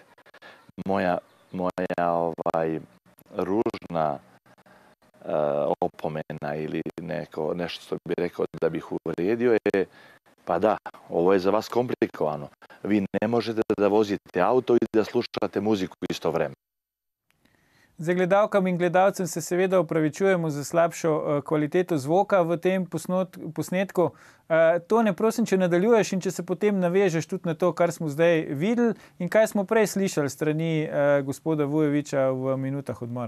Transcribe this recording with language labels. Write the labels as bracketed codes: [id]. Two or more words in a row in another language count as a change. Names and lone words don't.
[sr] Moja ružna opomena ili nešto što bi rekao da bih uvredio je, pa da, ovo je za vas komplikovano. Vi ne možete da vozite auto i da slušate muziku isto vreme. [sl] Za gledalkam in gledalcem se seveda opravičujemo za slabšo kvaliteto zvoka v tem posnetku. Tone, prosim, če nadaljuješ in če se potem navežeš tudi na to, kar smo zdaj videli in kaj smo prej slišali strani gospoda Vujovića v minutah odmora.